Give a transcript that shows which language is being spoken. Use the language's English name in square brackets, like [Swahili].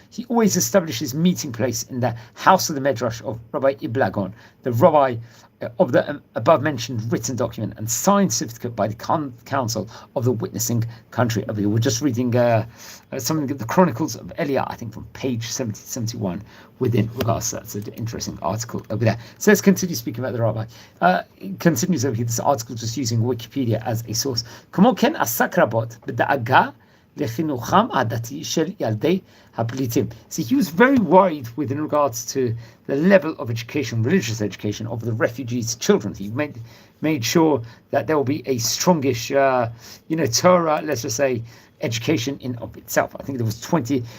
[English] He always established his meeting place in the house of the Medrash of Rabbi Iblagon, the rabbi of the above-mentioned written document and signed certificate by the council of the witnessing country. We're just reading something of the Chronicles of Eliah, I think from page 70-71 within regards to that. It's an interesting article over there. So let's continue speaking about the rabbi. It continues over here, this article just using Wikipedia as a source. [Hebrew] כמו כן עסק רבות בדאגה לחינוכם הדתי של ילדי הפליטים. [English] So he was very worried with in regards to the level of education, religious education of the refugees' children. He made sure that there will be a strongish, Torah, let's just say, education in of itself. I think there was 20.